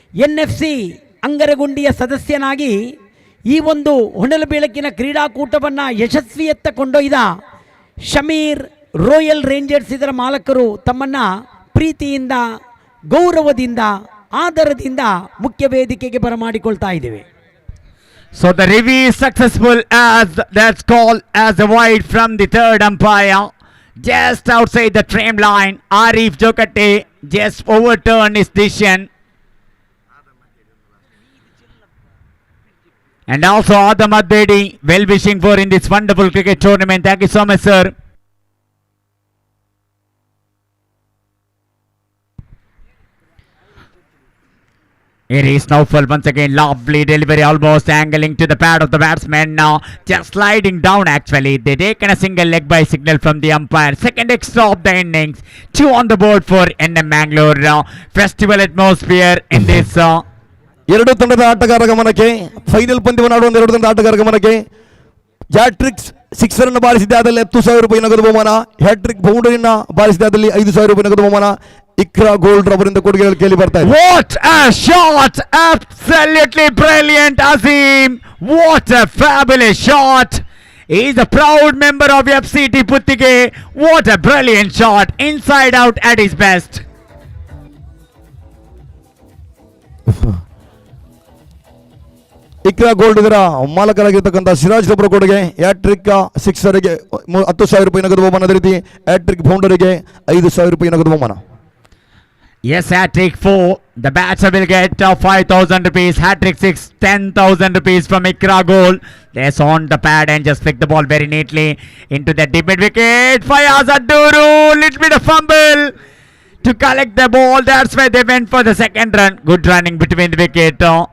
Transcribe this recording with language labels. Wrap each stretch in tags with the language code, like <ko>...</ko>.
<kn>NFC ಅಂಗರಗುಂಡಿಯ ಸದಸ್ಯನಾಗಿ ಈ ಒಂದು ಹೊನಲು ಬೆಳಕಿನ ಕ್ರೀಡಾಕೂಟವನ್ನು ಯಶಸ್ವಿಯತ್ತ ಕೊಂಡೊಯ್ದ ಶಮೀರ್ ರಾಯಲ್ ರೇಂಜರ್ಸ್ ಇದರ ಮಾಲಕರು ತಮ್ಮನ್ನು ಪ್ರೀತಿಯಿಂದ ಗೌರವದಿಂದ ಆದರದಿಂದ ಮುಖ್ಯ ವೇದಿಕೆಗೆ ಬರಮಾಡಿಕೊಳ್ತಾ ಇದ್ದೀವಿ.</kn> <en>So the review is successful as that's called as a wide from the third umpire. Just outside the trim line, Arif Jokate just overturned his decision. And also Adam Adbedi, well wishing for in this wonderful cricket tournament. Thank you so much, sir. It is Naufal once again, lovely delivery, almost angling to the pad of the batsman now, just sliding down actually. They taken a single leg by signal from the umpire. Second extra of the innings, 2 on the board for NM Mangalore. Festival atmosphere in this.</en> <kn>ಎರಡು ತಂಡದ ಆಟಗಾರರ ಗಮನಕ್ಕೆ final ಪಂದ್ಯವನ್ನು ಆಡುವ ಎರಡು ತಂಡದ ಆಟಗಾರರ ಗಮನಕ್ಕೆ ಹ್ಯಾಟ್ರಿಕ್ಸ್ ಸಿಕ್ಸರ್ ಅನ್ನು ಬಾರಿಸಿದ್ದಾದಲ್ಲಿ 10,000 ರೂಪಾಯಿ ನಗದು ಬಹುಮಾನ, ಹ್ಯಾಟ್ರಿಕ್ ಬೌಂಡರಿಯನ್ನು ಬಾರಿಸಿದ್ದಾದಲ್ಲಿ 5,000 ರೂಪಾಯಿ ನಗದು ಬಹುಮಾನ ಇಕ್ರಾ ಗೋಲ್ಡ್ ರವರಿಂದ ಕೊಡುಗೆಗಳು ಕೇಳಿ ಬರ್ತಾ ಇದೆ.</kn> <en>What a shot! Absolutely brilliant, Azim. What a fabulous shot. He is a proud member of FCT Puttige. What a brilliant shot, inside out at his best.</en> <kn>Iqra gold ಇದರ ಮಾಲಕರಾಗಿರ್ತಕ್ಕಂಥ ಸಿರಾಜ್ ರವರ ಕೊಡುಗೆ ಹ್ಯಾಟ್ರಿಕ್ ಸಿಕ್ಸರ್ಗೆ 10,000 ರೂಪಾಯಿ ನಗದು ಬಹುಮಾನ, ಅದೇ ರೀತಿ ಹ್ಯಾಟ್ರಿಕ್ ಬೌಂಡರಿಗೆ 5,000 ರೂಪಾಯಿ ನಗದು ಬಹುಮಾನ.</kn> <en>Yes, hat-trick 4. The batsman will get 5,000 rupees. Hat-trick 6, 10,000 rupees from Ikra Gold. That's on the pad and just flick the ball very neatly into the deep mid wicket. Fayaz Aduru, little bit of fumble to collect the ball. That's why they went for the second run. Good running between the wicket.</en>